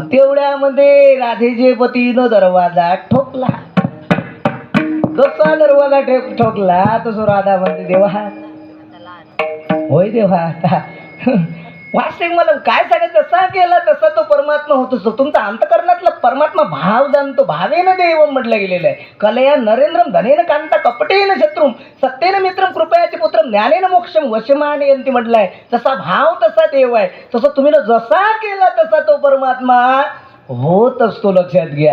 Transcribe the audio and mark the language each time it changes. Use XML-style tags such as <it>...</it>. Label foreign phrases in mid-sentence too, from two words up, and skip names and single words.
<mr>तेवढ्यामध्ये राधेचे पतीनं दरवाजा ठोकला. जसा दरवाजा ठोकला तसं राधा म्हणते, देवा होय देवा, आता वास्तविक मला काय सांगायचं, जसा केला तसा तो परमात्मा होत असतो. तुमचा अंतकरणातला परमात्मा भाव जाणतो.</mr> <sa>भावेन देवम</sa> <mr>म्हटलं गेलेलं आहे.</mr> <sa>कलया नरेंद्रम धनेन कांता कपटेन शत्रुम सत्येन मित्रम कृपयाचे पुत्रम ज्ञानेन मोक्षम वशमाने यांती</sa> <mr>म्हटलं आहे. जसा भाव तसा देव आहे. तसं तुम्ही जसा केला तसा तो परमात्मा होत असतो. लक्षात घ्या.</mr>